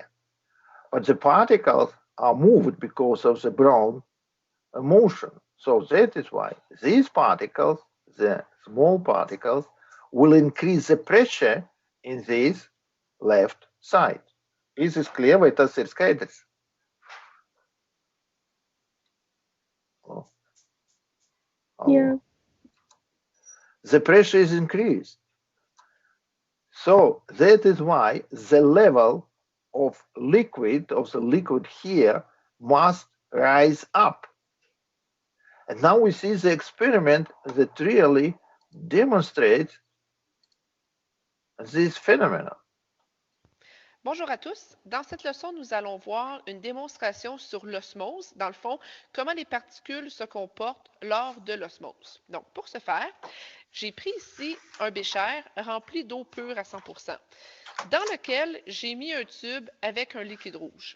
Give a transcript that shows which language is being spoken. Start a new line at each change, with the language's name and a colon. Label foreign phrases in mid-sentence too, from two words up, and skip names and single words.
English: But the particles are moved because of the brown motion. So that is why these particles, the small particles, will increase the pressure in this left side. Is this clear?
Latvian: Vai tas ir skaidrs? Oh.
English: Yeah. The pressure is increased. So that is why the level of the liquid here must rise up. And now we see the experiment that really demonstrates this phenomenon.
French: Bonjour à tous. Dans cette leçon, nous allons voir une démonstration sur l'osmose, dans le fond, comment les particules se comportent lors de l'osmose. Donc, pour ce faire, j'ai pris ici un bécher rempli d'eau pure à 100%, dans lequel j'ai mis un tube avec un liquide rouge.